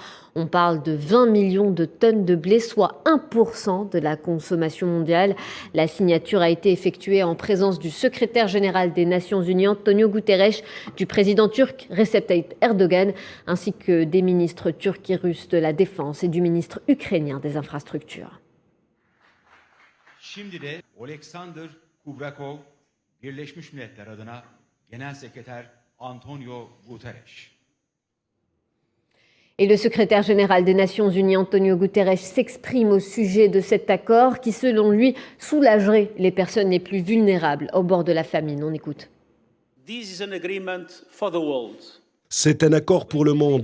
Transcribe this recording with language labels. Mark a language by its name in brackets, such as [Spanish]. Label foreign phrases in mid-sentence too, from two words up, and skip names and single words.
[French] On parle de 20 millions de tonnes de blé, soit 1% de la consommation mondiale. La signature a été effectuée en présence du secrétaire général des Nations Unies, Antonio Guterres, du président turc Recep Tayyip Erdogan, ainsi que des ministres turcs et russes de la Défense et du ministre ukrainien des Infrastructures. [Turkish] Şimdi de Oleksandr Kubrakov, Birleşmiş Milletler adına Genel Sekreter Antonio Guterres. [French] Et le secrétaire général des Nations Unies, Antonio Guterres, s'exprime au sujet de cet accord qui, selon lui, soulagerait les personnes les plus vulnérables au bord de la famine. On écoute. C'est un accord pour le monde.